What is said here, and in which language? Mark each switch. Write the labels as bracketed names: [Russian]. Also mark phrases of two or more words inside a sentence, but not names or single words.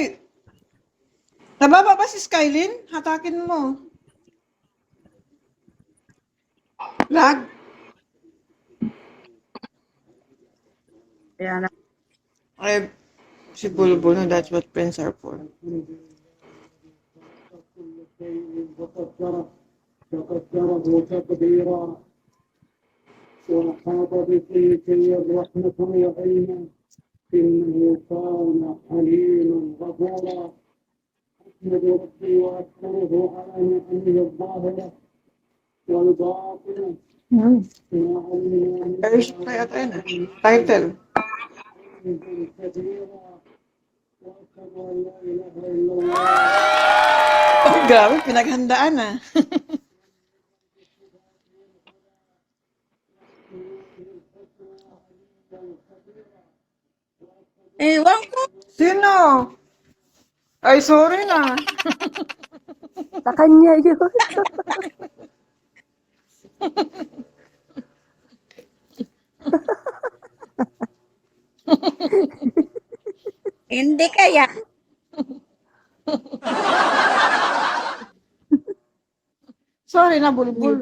[Filipino] Nababa ba si Skylin? Hatakin mo. Lag. Kaya na. Ay, si Bulbul, [English] no, that's what friends are for. [Arabic] وقدره تقديرا وأحاط بكل الرحمة وعلما إنه كان حليما غفورا أحمد ربي وأشكره على نعمه الظاهرة والباطنة ما علمنا من [Filipino] Ayos na yata yun ah. Title. [Arabic] كثيرا وأشهد أن لا إله إلا الله [Filipino] Oh, grabe, pinaghandaan ah. Ewan ko. Sino? Ay, sorry na. Sa kanya yun. Hindi kaya. Sorry na, He Bulbul.